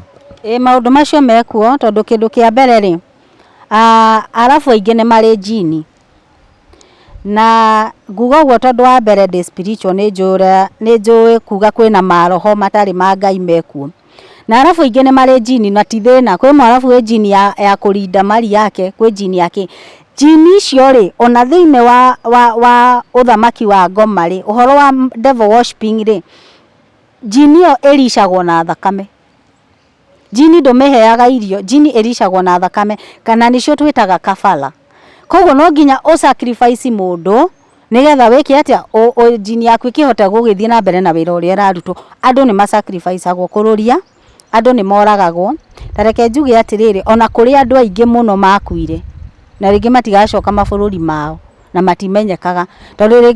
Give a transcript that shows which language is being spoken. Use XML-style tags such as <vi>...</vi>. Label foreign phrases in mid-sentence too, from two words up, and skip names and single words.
<ki>maundu macio mekuo tondu kindu kia mbere ri arafu aingi ni mari jini na nguga guo tondu wa mbere ndi spiritual ni njui kuga kwina maroho matari ma Ngai mekuo na arafu aingi ni mari jini na ti thina kwi mwarafu we jini ya kurinda mari yake kwi jini yake jini icio ri ona thiine wa uthamaki wa ngoma ri uhoro wa</ki> <en>devil worshiping</en> <ki>ri jini yo ericagwo na thakame jini ndumiheaga irio jini ericagwo na thakame kana nicio twitaga kafala koguo no nginya o sacrifice mundu nigetha wiki atia jini yaku ikihota gugithie na mbere na wira uria ararutwo andu ni masacrificeagwo kururia andu ni moragagwo tareke njuge atiriri ona kuri andu aingi muno makuire na ringi matigacoka mabururi mao na matimenyekaga tondu ringi</ki>